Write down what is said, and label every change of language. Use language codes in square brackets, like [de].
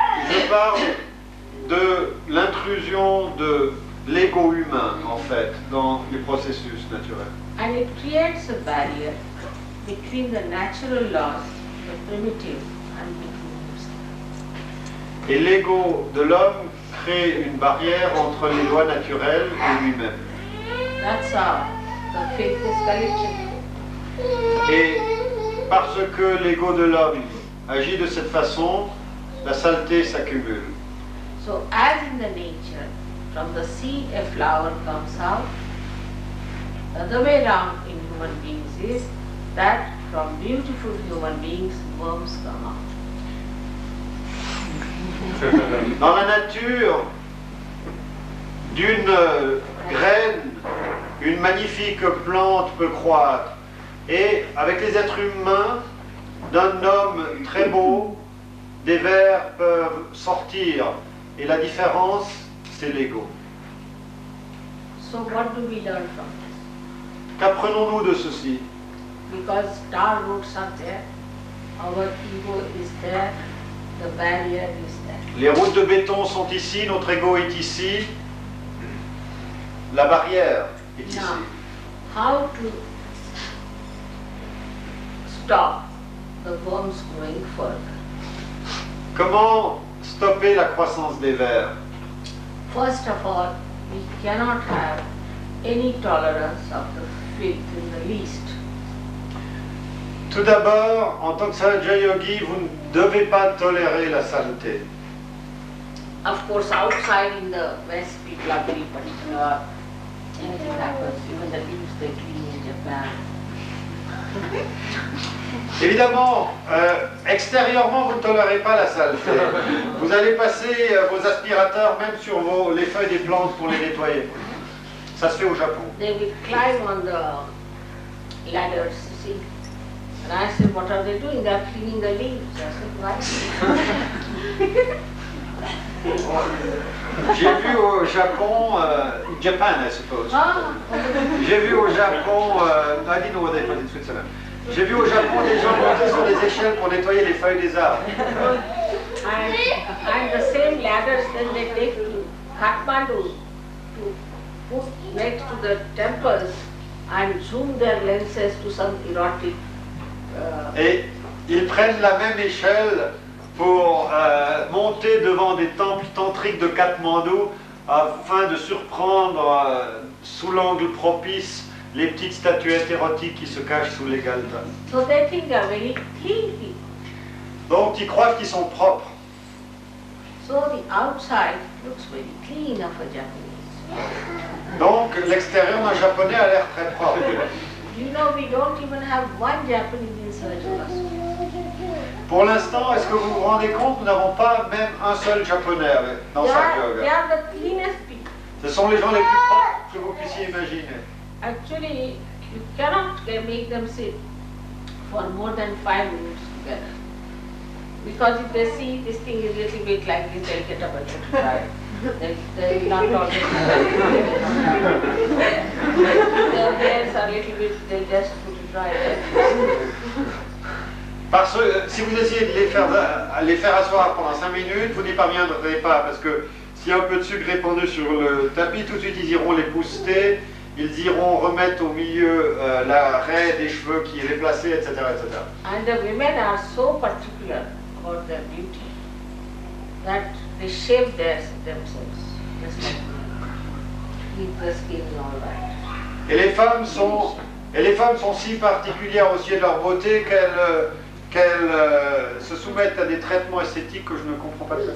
[fr] Je parle de l'intrusion de l'ego humain, en fait, dans les processus naturels. [en] And it creates a barrier between the natural laws, the primitive, and between himself. [fr] Et l'ego de l'homme crée une barrière entre les lois naturelles et lui-même. [en] That's how the faith is collected. [fr] Et parce que l'ego de l'homme agit de cette façon, la saleté s'accumule. [en] So as in the nature, from the seed a flower comes out, the other way around in human beings is that from beautiful human beings, worms come out. [fr] Dans la nature, d'une graine, une magnifique plante peut croître. Et avec les êtres humains, d'un homme très beau, des vers peuvent sortir. Et la différence, c'est l'ego. [en] So what do we learn from this? [fr] Qu'apprenons-nous de ceci? [en] Because tar roads are there, our ego is there, the barrier is there. [fr] Les routes de béton sont ici, notre ego est ici, la barrière est ici. [en] Now, how to stop the worms growing further? [fr] Comment stopper la croissance des vers? [en] First of all, we cannot have any tolerance of the filth in the least. [fr] Tout d'abord, en tant que Sahaja Yogi, vous ne devez pas tolérer la saleté. [en] Of course, outside in the West, people are very particular. Anything happens, even the leaves they clean in Japan. [fr] Évidemment, extérieurement, vous ne tolérez pas la saleté. Vous allez passer vos aspirateurs même sur les feuilles des plantes pour les nettoyer. Ça se fait au Japon. [en] They will climb on the ladders, you see. And I said, what are they doing? They are cleaning the leaves. I said, why? [fr] J'ai vu au Japon, [en] Japan I suppose. Ah, [fr] J'ai vu au Japon, [en] I didn't know what they put in Switzerland. [fr] J'ai vu au Japon des gens monter sur des échelles pour nettoyer les feuilles des arbres. [en] and the same ladders then they take to Kathmandu to put next to the temples and zoom their lenses to some erotic. [fr] Et ils prennent la même échelle pour monter devant des temples tantriques de Katmandou afin de surprendre sous l'angle propice les petites statuettes érotiques qui se cachent sous les galtas. [en] So they think they are very clean people. [fr] Donc ils croient qu'ils sont propres. [en] So the outside looks very clean of a Japanese. [fr] Donc l'extérieur d'un japonais a l'air très propre. [en] You know, we don't even have one Japanese in Sahaja Yogis. [fr] Pour l'instant, est-ce que vous vous rendez compte, nous n'avons pas même un seul japonais dans Sahaja [en] They Yoga. are the cleanest people. [fr] Ce sont les gens les plus propres que vous puissiez imaginer. [en] Actually, you cannot make them sit for more than 5 minutes together. Because if they see this thing is a little bit like this, they'll get up and go to try. They will not tolerate their hairs are a little bit, they just put it right. [fr] Parce que si vous essayez de les faire asseoir pendant 5 minutes, vous n'y parviendrez pas, parce que s'il y a un peu de sucre répandu sur le tapis, tout de suite ils iront les booster, ils iront remettre au milieu la raie des cheveux qui est déplacée, etc., etc. [en] And the women are so particular about their beauty that they shave themselves, just like keep the skin all right. [fr] Et les femmes sont si particulières au sujet de leur beauté qu'elles se soumettent à des traitements esthétiques que je ne comprends pas très bien.